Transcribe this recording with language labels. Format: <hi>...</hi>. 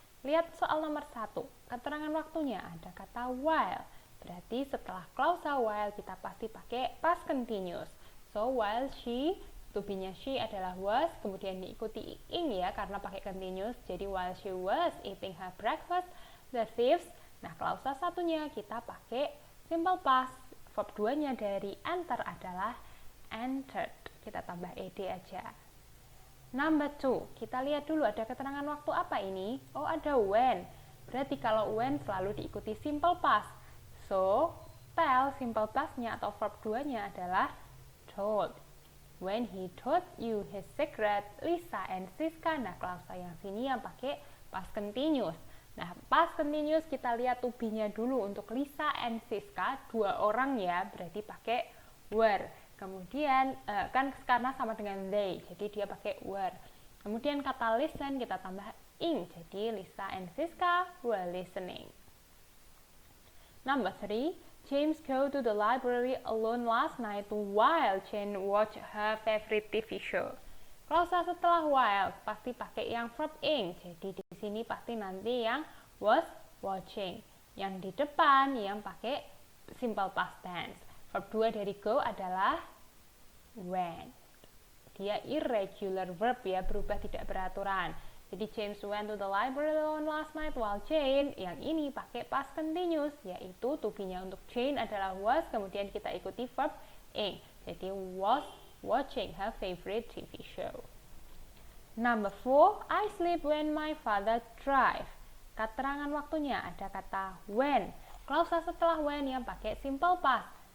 <id>Lihat soal nomor 1, keterangan waktunya ada kata while. Berarti setelah klausa while kita pasti pakai past continuous.</id> <en>So, while she,</en> <id>to be-nya she adalah was, kemudian diikuti ing ya karena pakai continuous. Jadi</id> <en>while she was eating her breakfast, the thieves.</en> <id>Nah, klausa satunya kita pakai simple past. Verb 2-nya dari enter adalah entered. Kita tambah ed aja.</id> <en>Number 2,</en> <id>kita lihat dulu ada keterangan waktu apa ini? Oh, ada when. Berarti kalau when selalu diikuti simple past. So, tell simple past-nya atau verb 2-nya adalah told.</id> <en>When he told you his secret, Lisa and Siska.</en> <id>Nah, klausa yang sini yang pakai past continuous. Nah, past continuous kita lihat to be-nya dulu untuk Lisa and Siska, 2 orang ya, berarti pakai were. Kemudian kan karena sama dengan they, jadi dia pakai were. Kemudian kata listen kita tambah ing, jadi</id> <en>Lisa and Siska were listening. Number 3, James go to the library alone last night while Jane watch her favorite TV show.</en> <id>Klausa setelah while pasti pakai yang verb ing, jadi di sini pasti nanti yang was watching. Yang di depan yang pakai simple past tense. Verb 2 dari go adalah went. Dia irregular verb ya, berubah tidak beraturan. Jadi</id> <en>James went to the library alone last night while Jane,</en> <id>yang ini pakai past continuous, yaitu to be-nya untuk Jane adalah was, kemudian kita ikuti verb ing. Jadi</id> <en>was watching her favorite TV show. Number 4, I sleep when my father drive.</en> <id>Keterangan waktunya ada kata when. Klausa setelah when yang pakai simple past.</id>